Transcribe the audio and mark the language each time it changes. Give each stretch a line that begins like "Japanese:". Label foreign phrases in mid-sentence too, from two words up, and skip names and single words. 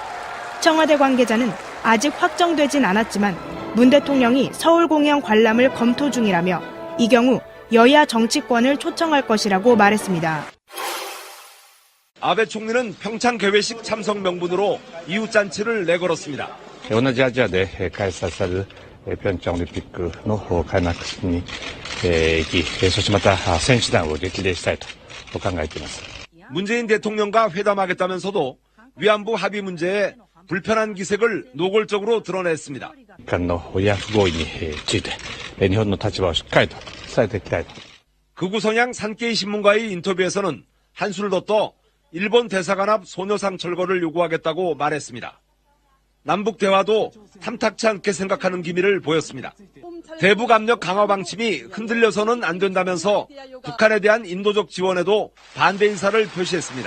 Korean: 청와대 관계자는 아직 확정되진 않았지만 문 대통령이 서울 공연 관람을 검토 중이라며 이 경우 여야 정치권을 초청할 것이라고 말했습니다. 아베 총리는 평창 개회식 참석 명분으로 이웃잔치를 내걸었습니다.
Japanese: 同じアジアで開催される平昌オリンピックの開幕式に行き、そしてまた選手団を激励したいと考えています。
Korean: 문재인 대통령과 회담하겠다면서도 위안부 합의 문제에 불편한 기색을 노골적으로 드러냈습니다.
Japanese: 日韓の慰安婦合意について日本の立場をしっかりと伝えていきたいと。
Korean: 극우성향 산케이 신문과의 인터뷰에서는 한수를 더 떠 일본 대사관 앞 소녀상 철거를 요구하겠다고 말했습니다. 남북 대화도 탐탁치 않게 생각하는 기미를 보였습니다. 대북 압력 강화 방침이 흔들려서는 안 된다면서 북한에 대한 인도적 지원에도 반대 인사를 표시했습니다.